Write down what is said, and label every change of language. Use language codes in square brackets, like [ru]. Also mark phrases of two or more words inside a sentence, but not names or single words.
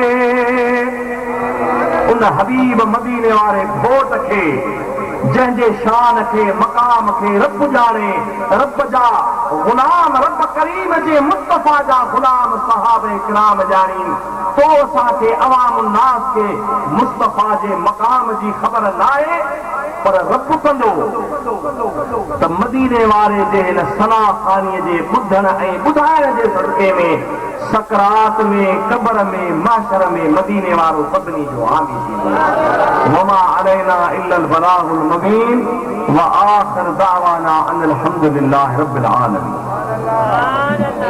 [sd] उन हबीब मदीने वारे घोट खे जंहिंजे शान खे मक़ाम खे रब ॼाणे, रब जा गुलाम रब करीम जे मुस्तफ़ा जा गुलाम सहाबे किराम ॼाणी, तो असांखे अवाम नास खे मुस्तफ़ा जे मक़ाम जी ख़बर न आहे। पर रब कंदो त मदीने वारे जे हिन सना खानीअ जे ॿुधण ऐं ॿुधाइण जे सदके में सकरात में कब्र में महशर में मदीने वारो सभिनी जो हामी थींदो। [ar] وما علينا إلا البلاغ المبين و آخر دعوانا أن الحمد لله رب العالمين.